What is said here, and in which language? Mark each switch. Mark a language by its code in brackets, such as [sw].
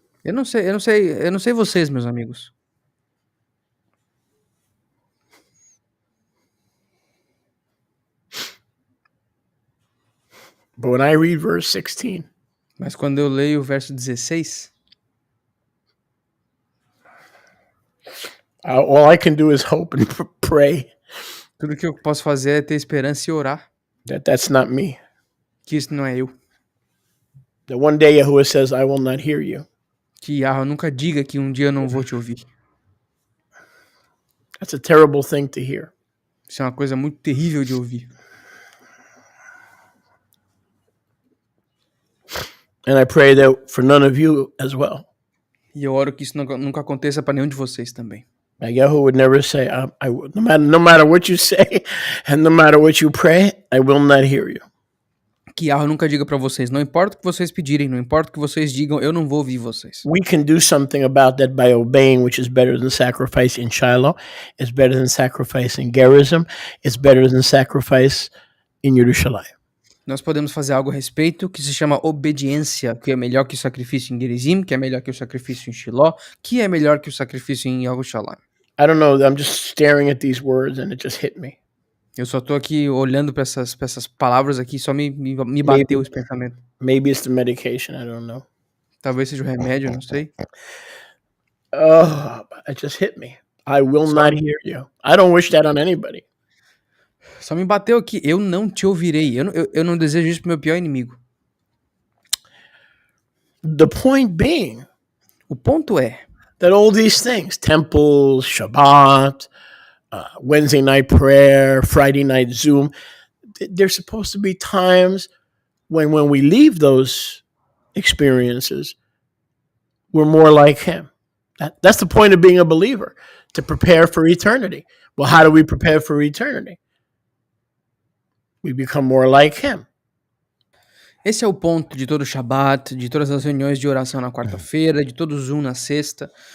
[pt] Eu não sei vocês, meus amigos. [en] But when I read verse 16, [pt] Mas quando eu leio o verso 16, [en] all I can do is hope and pray [pt] tudo que eu posso fazer é ter esperança e orar. [en] that's not me. [pt] Que isso não é eu. [en] That one day Yahuwah says, I will not hear you. [pt] Que Yahweh nunca diga que um dia eu não vou te ouvir. [en] That's a terrible thing to hear. [pt] Isso é uma coisa muito terrível de ouvir. [en] And I pray that for none of you as well. [pt] E eu oro que isso nunca aconteça para nenhum de vocês também. [en] Like Yahuwah would never say, no matter what you say and no matter what you pray, I will not hear you. [pt] Que Yahweh nunca diga para vocês, não importa o que vocês pedirem, não importa o que vocês digam, eu não vou ouvir vocês. [en] We can do something about that by obeying, which is better than sacrifice in Shiloh. It's better than sacrifice in Gerizim. It's better than sacrifice in Yerushalayim. [pt] Nós podemos fazer algo a respeito que se chama obediência, que é melhor que o sacrifício em Gerizim, que é melhor que o sacrifício em Shiló, que é melhor que o sacrifício em Yerushalayim. [en] I don't know, I'm just staring at these words and it just hit me. [pt] Eu só tô aqui olhando para essas palavras aqui, só me bateu esse pensamento. [en] Maybe it's the medication, I don't know. [pt] Talvez seja o remédio, não sei. [en] Oh, it just hit me. I will not hear you. I don't wish that on anybody. [pt] Só me bateu aqui, eu não te ouvirei. Eu não desejo isso pro meu pior inimigo. [en] The point being [pt] O ponto é [en] that all these things, temples, Shabbat, Wednesday night prayer, Friday night Zoom, there's supposed to be times when we leave those experiences, we're more like him. That's the point of being a believer, to prepare for eternity. Well, how do we prepare for eternity? We become more like him. [pt] Esse é o ponto de todo o Shabbat, de todas as reuniões de oração na quarta-feira, de todo o Zoom na sexta.